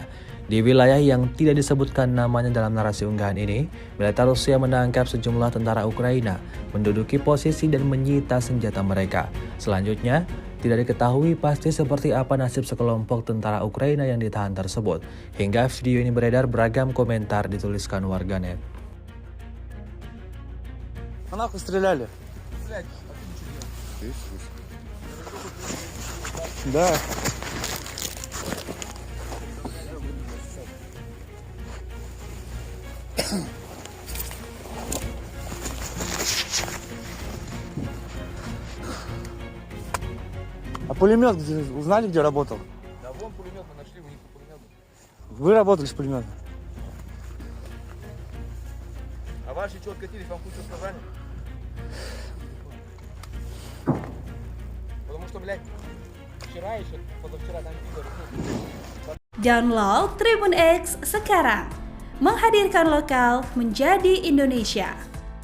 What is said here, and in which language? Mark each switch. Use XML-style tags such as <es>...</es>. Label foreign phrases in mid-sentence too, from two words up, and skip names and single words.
<id>Di wilayah yang tidak disebutkan namanya dalam narasi unggahan ini, militer Rusia menangkap sejumlah tentara Ukraina, menduduki posisi dan menyita senjata mereka. Selanjutnya, tidak diketahui pasti seperti apa nasib sekelompok tentara Ukraina yang ditahan tersebut. Hingga video ini beredar, beragam komentar dituliskan warganet.</id> <ru>А нахуй стреляли? Да. А пулемет где? Узнали, где работал? Да вон пулемет мы нашли, у них пулемет. Вы работали с пулеметом? А ваши что откатились, вам кучу сказали? Потому что, блядь, вчера еще, позавчера там видели.</ru> <id>Download Tribun X sekarang, menghadirkan lokal menjadi Indonesia.</id>